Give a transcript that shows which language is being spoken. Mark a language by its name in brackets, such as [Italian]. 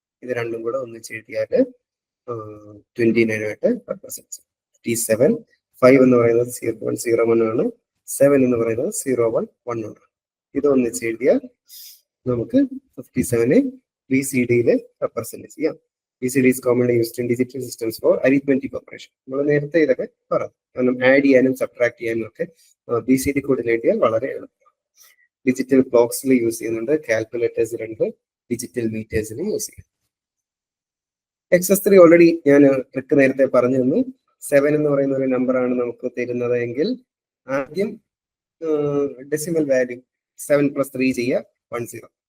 [Malayalam] ഇത് രണ്ടും കൂടെ ഒന്നിച്ച് എഴുതിയാൽ 29 ആയിട്ട് റെപ്രസെന്റ്. 57, 5 എന്ന് പറയുന്നത് 0101 ആണ്, 7 എന്ന് പറയുന്നത് 011 ആണ്. ഇത് ഒന്നിച്ച് എഴുതിയാൽ നമുക്ക് 57 VCDയിൽ റെപ്രസെന്റ് ചെയ്യാം. [English] VCD is commonly used in digital systems for arithmetic operation. [Malayalam] നമ്മൾ നേരത്തെ ഇതൊക്കെ പറഞ്ഞു, കാരണം ആഡ് ചെയ്യാനും സബ്ട്രാക്ട് ചെയ്യാനും ഒക്കെ VCD കോഡ് എഴുതിയാൽ വളരെ എളുപ്പമാണ്. ഡിജിറ്റൽ ക്ലോക്സിൽ യൂസ് ചെയ്യുന്നുണ്ട്, കാൽക്കുലേറ്റേഴ്സിലുണ്ട്, ഡിജിറ്റൽ മീറ്റേഴ്സിൽ യൂസ് ചെയ്യും. XS3 ഓൾറെഡി ഞാൻ ട്രിക്ക് നേരത്തെ പറഞ്ഞു തന്നു. 7 എന്ന് പറയുന്ന ഒരു നമ്പറാണ് നമുക്ക് തരുന്നത് എങ്കിൽ ആദ്യം ഡെസിമൽ വാല്യൂ 7 + 3 ചെയ്യുക, 10.